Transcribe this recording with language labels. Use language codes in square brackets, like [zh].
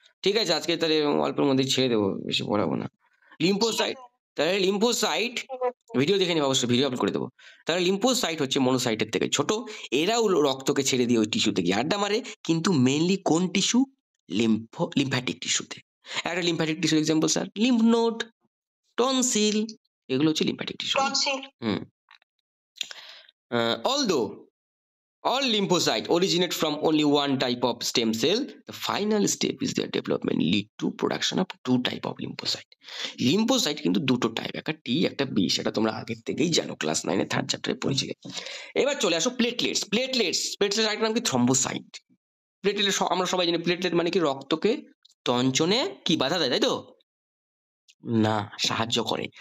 [bn] ঠিক আছে আজকে তাহলে অল্পের মধ্যেই ছেড়ে দেবো, বেশি পড়াবো না। লিম্ফোসাইট, তাহলে লিম্ফোসাইট ভিডিও দেখে নিবো, অবশ্যই ভিডিও আপলোড করে দেবো। তাহলে লিম্ফোসাইট হচ্ছে মনোসাইটের থেকে ছোট, এরাও রক্তকে ছেড়ে দিয়ে ওই টিস্যুতে গিয়ে আড্ডা মারে, কিন্তু মেইনলি কোন টিস্যু? লিম্ফ্যাটিক টিস্যুতে। একটা lymphatic tissue example sir lymph node, tonsil, এগুলো হচ্ছে lymphatic tissue. Hmm. [en] Although all lymphocyte originate from only one type of stem cell, the final step is their development lead to production of two type of lymphocyte. [bn] Lymphocyte কিন্তু দুটো type, একটা টি একটা B, সেটা তোমরা আগের থেকেই জানো, class 9 এর 3rd চ্যাপ্টারে পড়েছিলে। এবার চলে আসো প্লেটলেটস। প্লেটলেটস আরেকটা নাম কি? থ্রম্বোসাইট। প্লেটলেট আমরা সবাই জানি, প্লেটলেট মানে কি? রক্তকে তঞ্চনে কি বাধা দেয়, তাই তো? না, সাহায্য করে।